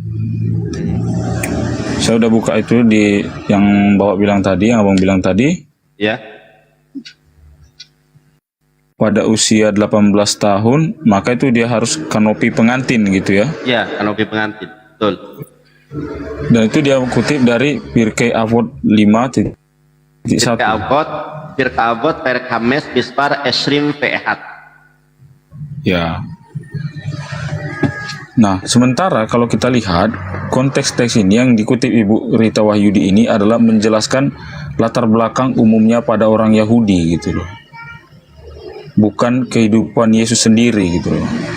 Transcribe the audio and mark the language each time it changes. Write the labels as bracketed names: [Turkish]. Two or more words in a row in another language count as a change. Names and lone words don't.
[Indonesian] Saya udah buka itu di yang Bapak bilang tadi, yang Abang bilang tadi. Ya. Pada usia 18 tahun, maka itu dia harus kanopi pengantin gitu ya. Ya, kanopi pengantin. Betul. Dan itu dia kutip dari Pirkei Avot 5.1. [Hebrew] פרקי אבות פרק חמש מספר עשרים ואחת. [Indonesian] Ya. Nah, sementara kalau kita lihat konteks teks ini yang dikutip Ibu Rita Wahyudi ini adalah menjelaskan latar belakang umumnya pada orang Yahudi gitu loh. Bukan kehidupan Yesus sendiri gitu loh.